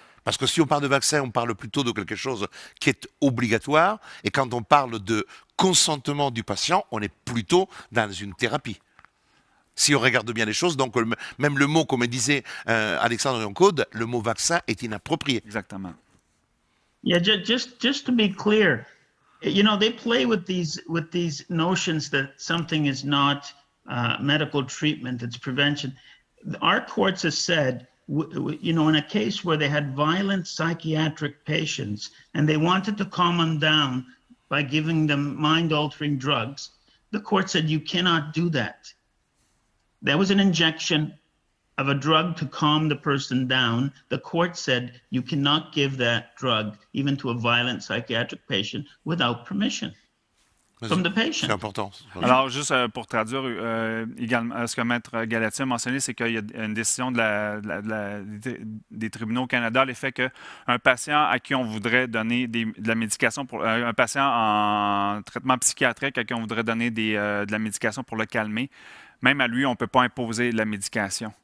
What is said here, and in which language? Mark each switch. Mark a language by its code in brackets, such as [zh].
[fr] Parce que si on parle de vaccin, on parle plutôt de quelque chose qui est obligatoire. Et quand on parle de consentement du patient, on est plutôt dans une thérapie. Si on regarde bien les choses, donc même le mot, comme disait Alexandre Yoncode, le mot vaccin est inapproprié. Exactement. [en] Yeah, just to be clear, you know, they play with these notions that something is not medical treatment, it's prevention. Our courts have said, you know, in a case where they had violent psychiatric patients and they wanted to calm them down by giving them mind-altering drugs, the court said you cannot do that. That was an injection of a drug to calm the person down. The court said you cannot give that drug even to a violent psychiatric patient without permission from the patient. [fr] C'est important. Alors, juste pour traduire également, ce que Maître Galati a mentionné, c'est qu'il y a une décision des tribunaux au Canada, l'effet qu'un patient à qui on voudrait donner de la médication, pour un patient en traitement psychiatrique à qui on voudrait donner de la médication pour le calmer, même à lui, on ne peut pas imposer la médication.